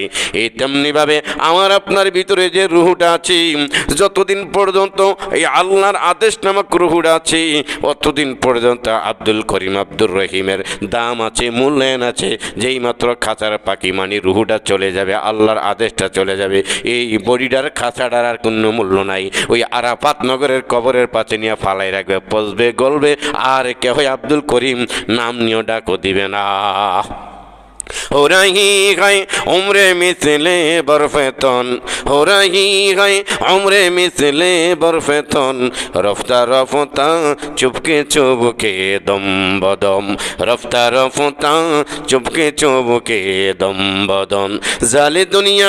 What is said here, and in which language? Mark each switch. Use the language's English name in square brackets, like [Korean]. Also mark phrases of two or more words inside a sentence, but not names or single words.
[Bangla] এই তেমনিভাবে আমার আপনার ভিতরে যে রুহুটা আছে, যতদিন পর্যন্ত এই আল্লাহর আদেশ নামক রুহুটা আছে, অতদিন পর্যন্ত আব্দুল করিম, আব্দুর রহিমের দাম আছে, মূল্যায়ন আছে। যেই মাত্র খাঁচার পাখি মানে রুহুটা চলে যাবে, আল্লাহর আদেশটা চলে যাবে, এই বডিটার খাঁচাটার আর কোনো মূল্য নাই। ওই আরাফাত নগরের কবরের পাশে নিয়ে ফালাই রাখবে, পচবে, গলবে, আর কেহ আব্দুল করিম নাম নিয়েও ডাকও দিবে না। [Urdu] ہو رہی ہے عمر مثل برف تن، ہو رہی ہے عمر مثل برف تن، رفتہ رفتہ چپکے چپکے دم بدم، رفتہ رفتہ چپکے چپکے دم بدم، جال دنیا